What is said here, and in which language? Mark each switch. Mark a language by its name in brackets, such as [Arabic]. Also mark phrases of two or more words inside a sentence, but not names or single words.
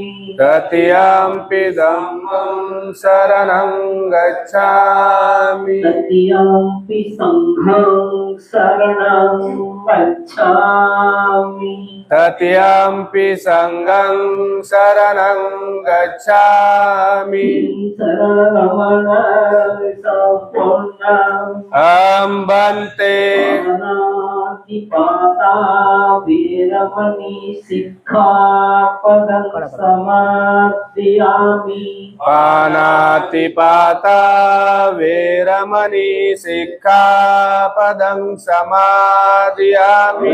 [Pali] तृतीयंपि धम्मं शरणं गच्छामि तृतीयंपि संघं शरणं गच्छामि तृतीयंपि संघं शरणं गच्छामि शरणमण सम्पूर्णं बन्ते अनादिपाता वीरमणि सिक्खापदं समादयामि पानातिपाता वेरमणि सिक्खापदं समादयामि